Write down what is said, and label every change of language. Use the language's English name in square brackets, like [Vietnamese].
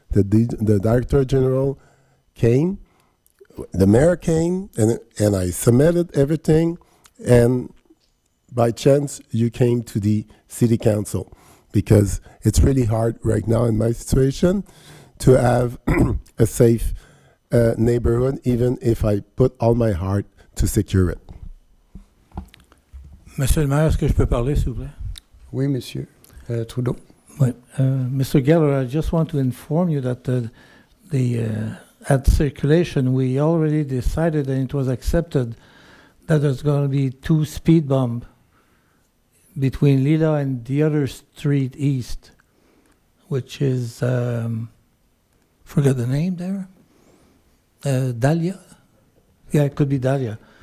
[English] the Director General came, the mayor came, and I submitted everything, and by chance you came to the city council, because it's really hard right now in my situation to have a safe neighborhood, even if I put all my heart to secure it. [French] Monsieur le maire, est-ce que je peux parler, s'il vous plaît? Oui, Monsieur Trudeau. Oui. Mr. [English] Geller, I just want to inform you that at circulation, we already decided and it was accepted that there's going to be 2 speed bumps between Lila and the other street east, which is, forget the name there? Dahlia? Yeah, it could be Dahlia.